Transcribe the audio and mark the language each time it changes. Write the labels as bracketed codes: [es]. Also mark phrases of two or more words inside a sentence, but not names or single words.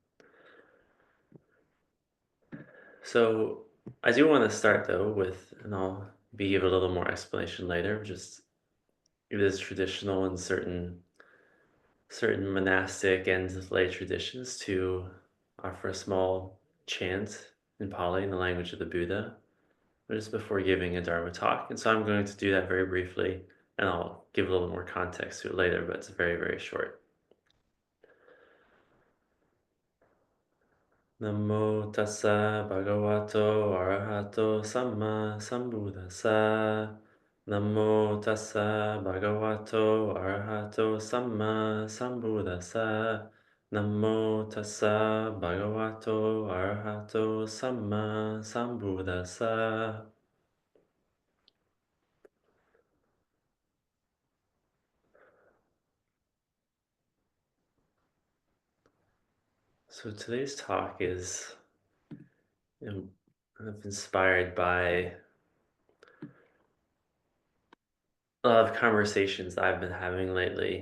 [en] So I do want to start though with, and I'll give a little more explanation later, just it is traditional in certain monastic and lay traditions to offer a small chant in Pali, in the language of the Buddha, just before giving a Dharma talk. And so I'm going to do that very briefly, and I'll give a little more context to it later, but it's very, very short. [pi] Namo tassa bhagavato arahato samma sambuddhassa. Namo tassa bhagavato arahato samma sambuddhassa. Namo tassa bhagavato arahato samma sambuddhassa. [en] So today's talk is kind of inspired by a lot of conversations I've been having lately.